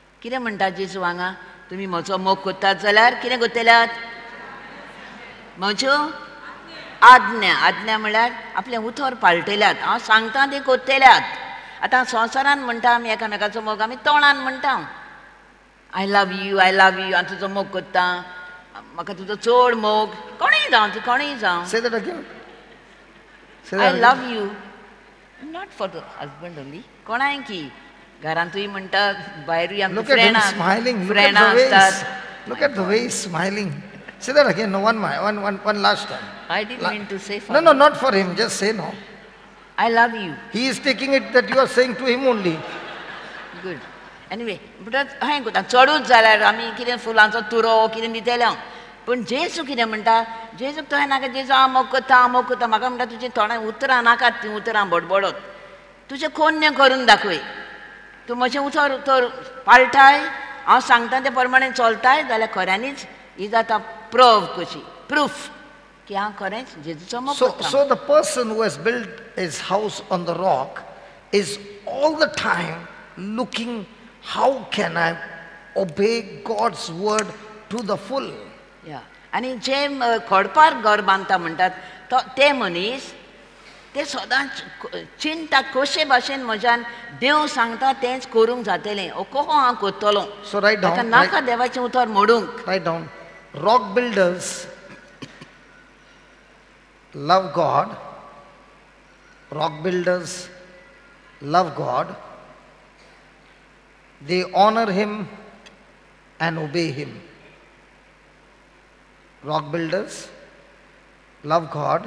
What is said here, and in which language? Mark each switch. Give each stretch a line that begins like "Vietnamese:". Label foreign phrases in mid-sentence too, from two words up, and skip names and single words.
Konkani: कितें म्हणटा जेजू हांगा तुमी म्हजो मोग कोत्तात जाल्यार कितें कोत्तेल्यात म्हज्यो आज्ञा म्हळ्यार आपलें उतर पाळटल्यात हांव सांगता ते कोत्तेल्यात आतां संवसारान म्हणटा आमी एकामेकाचो मोग आमी तोंडान म्हणटा
English: I love you
Konkani: हांव तुजो मोग कोत्ता म्हाका तुजो चड मोग कोणूय जावं ती कोणूय जावं
English: Say that again. Say आय that again. love you not for the husband only
Konkani: कोणाय की घरांतूय म्हणटा भायरूय आमची
English: Look at him फ्रेंडां smiling. Look at फ्रेंडां the way आसतात look at the way he's smiling. Say that again. No, one last time. I didn't mean to say No, not for him. Just say no. I love you He is taking it that you are saying to him only. good anyway
Konkani: म्हणटात हांवें कोता चडूच जाल्यार आमी कितें फुलांचो तुरो कितें दितले पूण जेजू कितें म्हणटा जेजूक तो नाका जेजू हांव मोग कोत्ता म्हाका म्हणटा तुजें थोडें उतरां नाकात तीं उतरां बडबडत तुजें खोन्य करून दाखय तूं म्हजें उतर पाळटाय हांव सांगता ते प्रमाणे चलताय जाल्यार खऱ्यांनीच ही जाता प्रूफ की हांव खरेंच जेजूचो मोग कोत्ता
English: So the person who has built his house on the rock is all the time looking how can I obey God's word to the full.
Konkani: या आनी जे खोडपार घर बांदता म्हणटात तो ते मनीस ते सदांच चिंता कशे भाशेन म्हज्यान देव सांगता तेंच करूंक जातलें कहो हांव कोत्तलो
English: So write ताका down.
Konkani: नाका देवाचें उतर मोडूंक
English: Write down. Rock builders love God. Rock builders love God. They honor Him and obey Him. Rock builders love God.